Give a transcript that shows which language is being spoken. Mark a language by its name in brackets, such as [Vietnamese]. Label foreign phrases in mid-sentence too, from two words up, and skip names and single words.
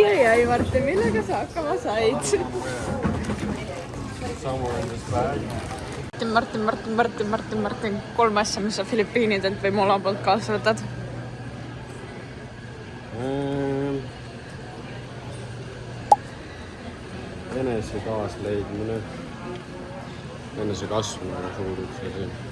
[Estonian] ai, Martin, millega sa hakkama said? [English] Somewhere in this bag. [Estonian] Martin, 3 asja, mis sa Filipiinidelt või Mola poolt kaasa võtad. Enese kaasleidmine, enese kasv on suur üks asi.